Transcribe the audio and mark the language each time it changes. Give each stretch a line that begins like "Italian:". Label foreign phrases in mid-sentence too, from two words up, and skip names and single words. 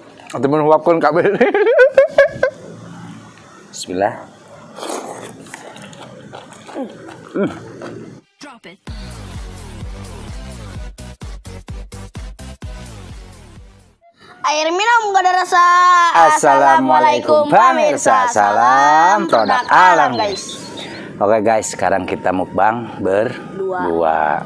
Sundanese: Temen huapkeun kabeh. Bismillah.
English: Drop it.
Indonesian: Air minum gak ada rasa. Assalamualaikum pemirsa. Salam produk alam guys. Oke guys, sekarang kita mukbang berdua.